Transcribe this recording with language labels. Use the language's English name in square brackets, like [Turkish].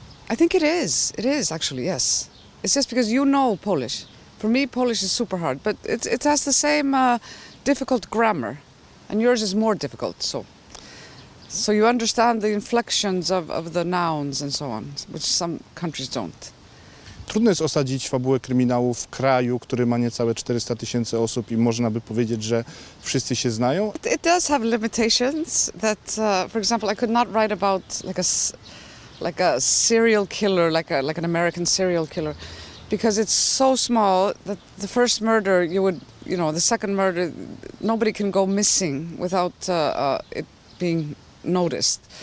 [English] I think it is actually, yes. It's just because you know Polish. For me, Polish is super hard, but it has the same difficult grammar, and yours is more difficult, so you understand the inflections of the nouns and so on, which some countries don't. [Polish] Trudno jest osadzić fabułę kryminału w kraju, który ma niecałe 400 000 osób i można by powiedzieć, że wszyscy się znają. [English] It does have limitations that, for example, I could not write about like a serial killer, like an American serial killer, because it's so small that the first murder the second murder, nobody can go missing without it being noticed.